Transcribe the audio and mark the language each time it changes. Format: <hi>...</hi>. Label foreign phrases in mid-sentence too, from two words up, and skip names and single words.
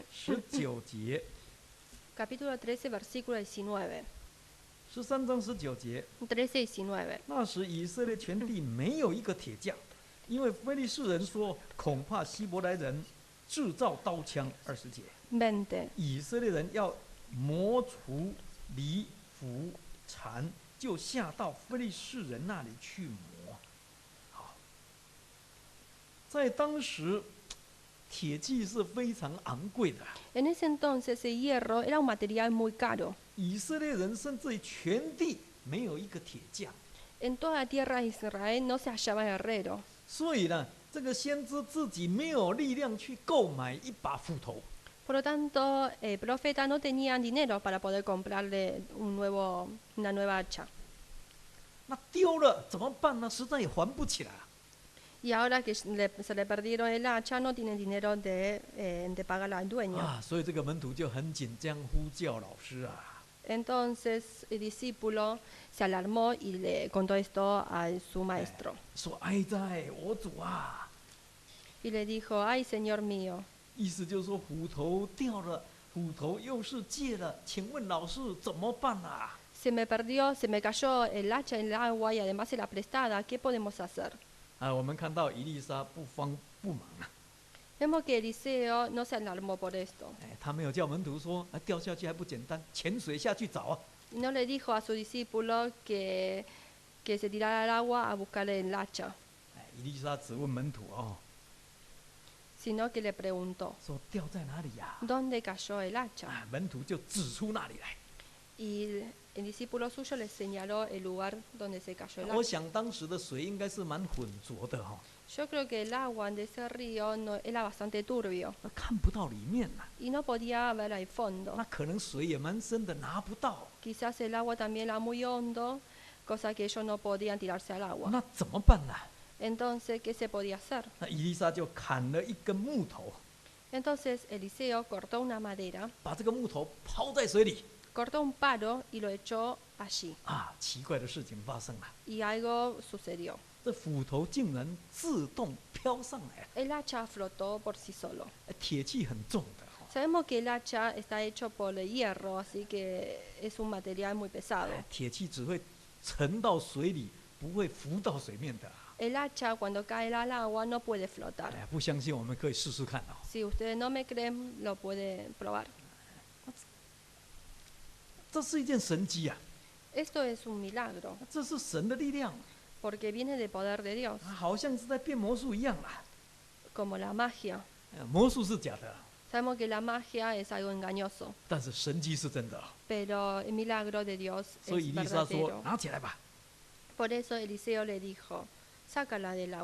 <zh>19 节</zh> <es>Capítulo 13, versículo 19.</es> <zh>，13 章19节。</zh> <es>13 y 19.</es> <zh>那时以色列全地没有一个铁匠，因为非利士人说，恐怕希伯来人制造刀枪。20节， 20. 以色列人要磨除犁、斧、铲，就下到非利士人那里去磨。好，在当时，铁器是非常昂贵的。</zh> <es>En ese entonces el hierro era un material muy caro.</es> <zh>以色列人甚至于全地没有一个铁匠，</zh> <es>En toda la tierra de Israel no se hallaba herrero.</es> <zh>所以呢，这个先知自己没有力量去购买一把斧头。</zh> <es>Por lo tanto, el profeta no tenía dinero para poder comprarle una nueva hacha.</es> <zh>那丢了怎么办呢？实在也还不起来。</zh> <es>Y ahora que se le perdieron el hacha, no tienen dinero de pagar al dueño.</es> <zh>所以这个门徒就很紧张，呼叫老师啊。</zh> <es>Entonces el discípulo se alarmó y le contó esto a su maestro.</es> <zh>说：“哀哉，我主啊！”</zh> <es>Y le dijo, ay, Señor mío.</es> <zh>意思就是说斧头掉了，斧头又是借了，请问老师怎么办啊？</zh> <es>Se me perdió, se me cayó el hacha en el agua y además era prestada. ¿Qué podemos hacer?</es> <zh>我们看到以利沙不慌不忙啊，</zh> <es>Vemos que Eliseo no se alarmó por esto.</es> <zh>他没有叫门徒说，掉下去还不简单，潜水下去找啊。</zh> <es>Y no le dijo a su discípulo que se tirara al agua a buscarle el hacha,</es> <zh>以利沙只问门徒</zh> <es>sino que le preguntó,</es> <zh>说掉在哪里呀？</zh> <es>¿dónde cayó el hacha?</es> <zh>门徒就指出那里来。</zh> <es>Y el discípulo suyo le señaló el lugar donde se cayó el</es> <zh>我</zh> <es>hacha.</es> <zh>想当时的水应该是蛮浑浊的</zh> <es>Yo creo que el agua de ese río era bastante turbio</es> <zh>看不到里面呐。</zh> <es>y no podía ver al fondo.</es> <zh>那可能水也蛮深的，拿不到。</zh> <es>Quizás el agua también era muy hondo, cosa que ellos no podían tirarse al agua.</es> <zh>那怎么办呢？</zh> <es>Entonces, ¿qué se podía hacer?</es> <zh>那以利沙就砍了一根木头，</zh> <es>Entonces Eliseo cortó una madera,</es> <zh>把这个木头抛在水里。</zh> <es>cortó un palo y lo echó allí.</es> <zh>奇怪的事情发生了，</zh> <es>Y algo sucedió.</es> <zh>这斧头竟然自动飘上来了。</zh> <es>El hacha flotó por sí solo.</es> <zh>铁器很重的</zh> <es>Sabemos que el hacha está hecho por el hierro, así que es un material muy pesado.</es> <zh>铁器只会沉到水里，不会浮到水面的。</zh> <es>El hacha cuando cae al agua no puede flotar.</es> <zh>不相信我们可以试试看</zh> <es>Si ustedes no me creen, lo pueden probar.</es> <zh>这是一件神迹啊！</zh> <es>Esto es un milagro,</es> <zh>这是神的力量，</zh> <es>porque viene del poder de Dios,</es> <zh>好像是在变魔术一样啦。</zh> <es>como la magia.</es> <zh>魔术是假的，</zh> <es>Sabemos que la magia es algo engañoso,</es> <zh>但是神迹是真的。</zh> <es>pero el milagro de Dios</es> <zh>所以以</zh> <es>es</es> <zh>利沙说</zh> <es>verdadero.：“</es> <zh>拿起来吧。</zh> <es>Por eso Eliseo le dijo, sácala del agua.</es>